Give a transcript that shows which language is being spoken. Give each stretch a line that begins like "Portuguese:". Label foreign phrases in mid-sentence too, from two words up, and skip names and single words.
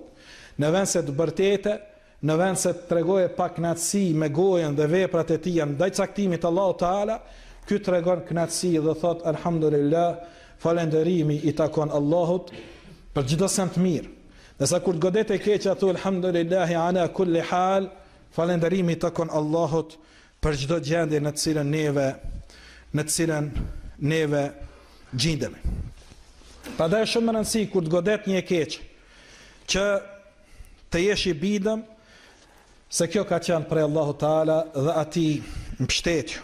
Albanian: Në vend se të bërtete, në vend se të tregoje pa kënaqësi me gojen dhe veprat e tij ndaj caktimit të Allahut Teala, ky tregon kënaqësi dhe thot alhamdulillah, falënderimi i takon Allahut për çdo send të mirë. Nësa kur të godet e keqe atu
Arabic: الحمد لله على كل حال,
Albanian: falënderimi i takon Allahut për çdo gjendje në të cilën neve gjendemi. Prandaj është shumë rëndësi kur të godet një e keqe, që të jesh i bidëm se kjo ka qenë prej Allahut Teala dhe atij mbështetju.